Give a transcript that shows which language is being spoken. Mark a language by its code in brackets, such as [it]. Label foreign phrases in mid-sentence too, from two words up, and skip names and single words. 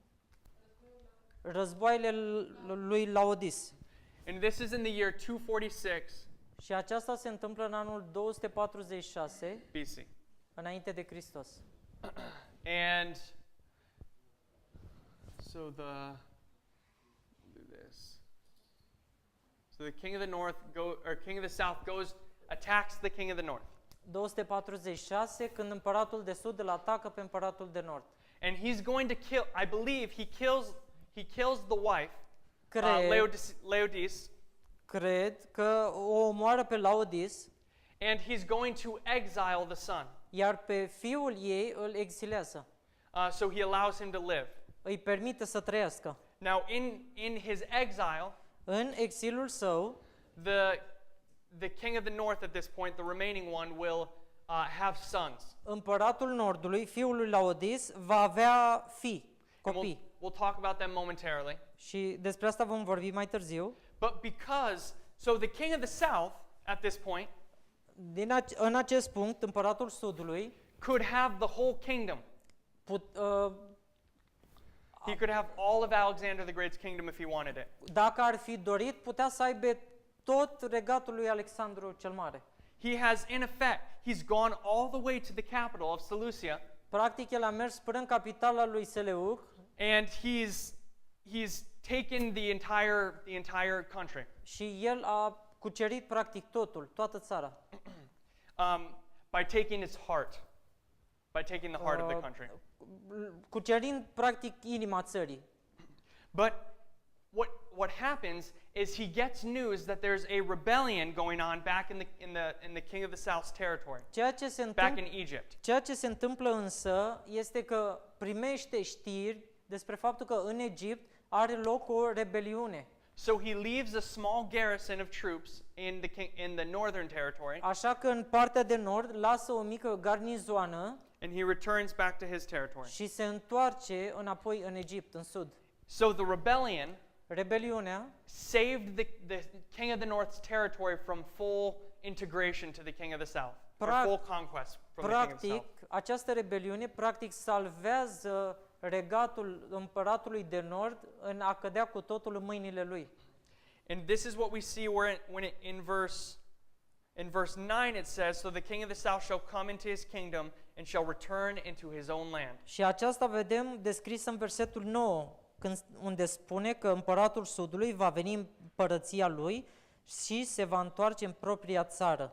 [ro] Războaiele lui Laodis. [en] And this is in the year 246 [ro] Și aceasta se întâmplă în anul 246 [en] BC. [ro] înainte de Hristos. [en] And so do this. So the king of the north king of the south attacks the king of the north. 246, [ro] când împăratul de sud îl atacă pe împăratul de nord. [en] And he's going to kill, I believe he kills the wife, Laodice, [ro] Cred că o omoară pe Laodis, [en] and he's going to exile the son. [ro] iar pe fiul ei îl exilează. [en] So he allows him to live. [ro] Îi permite să trăiască. [en] Now in his exile, [ro] În exilul său, [en] the king of the north at this point, the remaining one, will have sons. [ro] împăratul nordului, fiul lui Laodis, va avea fii, [en] And [ro] copii. [en] we'll talk about them momentarily. [ro] Și despre asta vom vorbi mai târziu. [en] But so the king of the south at this point [ro] În acest punct, împăratul sudului [en] could have the whole kingdom. He could have all of Alexander the Great's kingdom if he wanted it. [ro] dacă ar fi dorit, putea să aibă tot regatul lui Alexandru cel Mare. [en] He has, in effect, he's gone all the way to the capital of Seleucia, [ro] Practic, el a mers până în capitala lui Seleuc [en] and he's taken the entire country. [ro] și el a cucerit practic totul, toată țara. [en] By taking its heart, by taking the heart of the country. [ro] Cucerind practic inima țării. [en] But what happens is he gets news that there's a rebellion going on back in the king of the south's territory, back in Egypt. [ro] Ceea ce se întâmplă însă este că primește știri despre faptul că în Egipt are loc o rebeliune. [en] So he leaves a small garrison of troops in the northern territory, [ro] Așa că în partea de nord lasă o mică garnizoană [en] and he returns back to his territory. [ro] și se întoarce înapoi în Egipt, în sud. [en] So the [ro] Rebeliunea [en] saved the king of the north's territory from full integration to the king of the south, or full conquest from the king of the [ro] practic, [en] south. [ro] această rebeliune practic salvează regatul împăratului de nord în a cădea cu totul în mâinile lui. [en] And this is what we see in verse 9 it says, so the king of the south shall come into his kingdom and shall return into his own land. [ro] Și aceasta vedem descris în versetul 9, unde spune că împăratul sudului va veni în împărăția lui și se va întoarce în propria țară.